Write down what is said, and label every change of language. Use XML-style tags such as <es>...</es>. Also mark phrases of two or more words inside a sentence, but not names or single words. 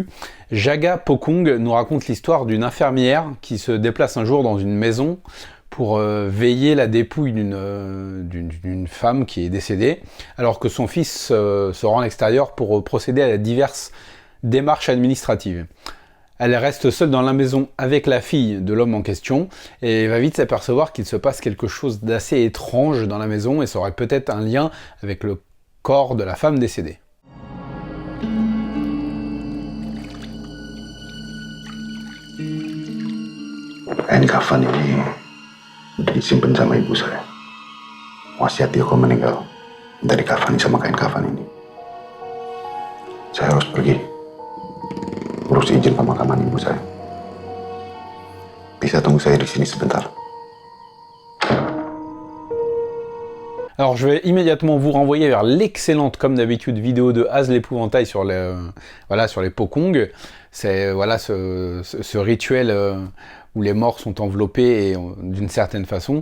<fr>Jaga Pokong nous raconte l'histoire d'une infirmière qui se déplace un jour dans une maison pour veiller la dépouille d'une femme qui est décédée, alors que son fils se rend à l'extérieur pour procéder à diverses démarches administratives. Elle reste seule dans la maison avec la fille de l'homme en question et va vite s'apercevoir qu'il se passe quelque chose d'assez étrange dans la maison et ça aurait peut-être un lien avec le corps de la femme décédée.</fr> <id>Kain kafan ini udah disimpan sama ibu saya. Wasiat dia kok meninggal. Dari kafani sama kain kafan ini. Saya harus pergi. Urus izin pemakaman ibu saya. Bisa tunggu saya di sini sebentar.</id> <fr>Alors je vais immédiatement vous renvoyer vers l'excellente, comme d'habitude, vidéo de Az l'épouvantail sur les, sur les Pokong. C'est ce rituel où les morts sont enveloppés d'une certaine façon.</fr>